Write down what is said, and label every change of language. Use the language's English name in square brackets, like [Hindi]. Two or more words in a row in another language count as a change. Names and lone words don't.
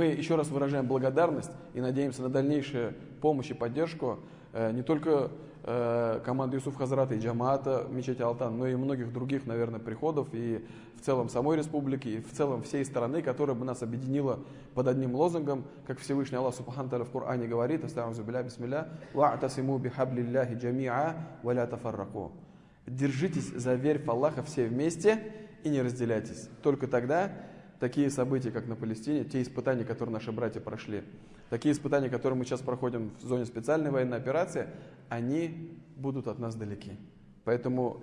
[Russian] еще раз выражаем благодарность и надеемся на дальнейшую помощь и поддержку не только команды Юсуф Хазрата и Джамаата мечети Алтан, но и многих других, наверное, приходов и в целом самой республики, и в целом всей страны, которая бы нас объединила под одним лозунгом, как Всевышний Аллах [Arabic] سبحانه وتعالى [Russian] в Коране говорит: [Arabic] «أعوذ بالله بسم الله، واعتصموا بحبل الله جميعا، ولا تفرقوا». [Russian] Держитесь за верь Аллаха все вместе и не разделяйтесь. Только тогда такие события, как на Палестине, те испытания, которые наши братья прошли, такие испытания, которые мы сейчас проходим в зоне специальной военной операции, они будут от нас далеки.